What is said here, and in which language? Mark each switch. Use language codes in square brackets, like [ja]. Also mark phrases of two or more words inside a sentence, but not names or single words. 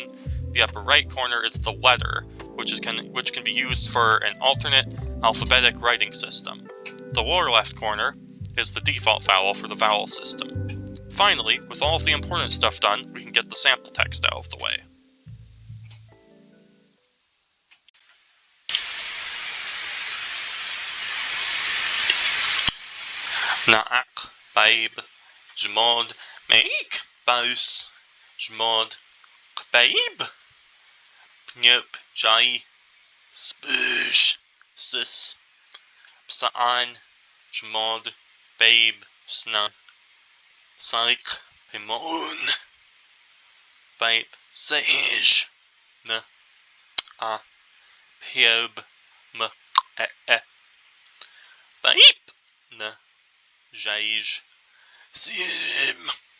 [en] The upper right corner is the letter, which can be used for an alternate alphabetic writing system. The lower left corner is the default vowel for the vowel system. Finally, with all of the important stuff done, we can get the sample text out of the way. Na'ak, babe, jmod, make, baus, jmod, babe, pnyop, jai, spoosh, sus, psa'an, jmod, babe, sna, saik, pimon, babe, sage, na, a, piob, m, babe, na, Jaij, sim,